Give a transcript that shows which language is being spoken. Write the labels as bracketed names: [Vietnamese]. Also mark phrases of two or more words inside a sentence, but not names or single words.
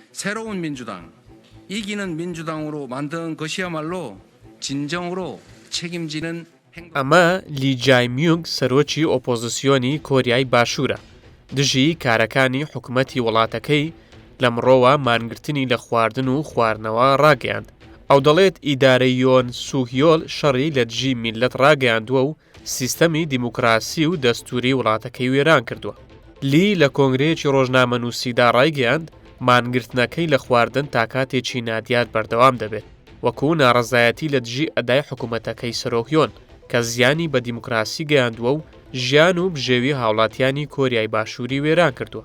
[Korean] 새로운 민주당, 이기는 민주당으로 만든 것이야말로 진정으로 책임지는 행동. [Central Kurdish] ئەمە لی جایمیونگ سەرۆکی ئۆپۆزیسیۆنی کۆریای باشوورە دژی کارەکانی حکوومەتی وڵاتەکەی لەمڕۆوە مانگرتنی لە خواردن و خواردنەوە ڕاگەیاند ئەو دەڵێت ئیدارەی یۆن سووهیۆل شەڕی لە دژی میلەت ڕاگەیاندووە و سیستەمی دیموکراسی و دەستوری وڵاتەکەی وێران کردووە لی لە کۆنگرەیەکی ڕۆژنامەنووسیدا ڕایگەیاند مانگرتنەکەی لە خواردن تا کاتێکی نادیات بەردەوام دەبێت وەکو ناڕەزایەتی لە دژی ئەدای حکوومەتەکەی سەرۆکیۆن کە زیانی بە دیموکراسی گەیاندووە و ژیان و بژێوی هاوڵاتیانی کۆریای باشووری وێران کردووە.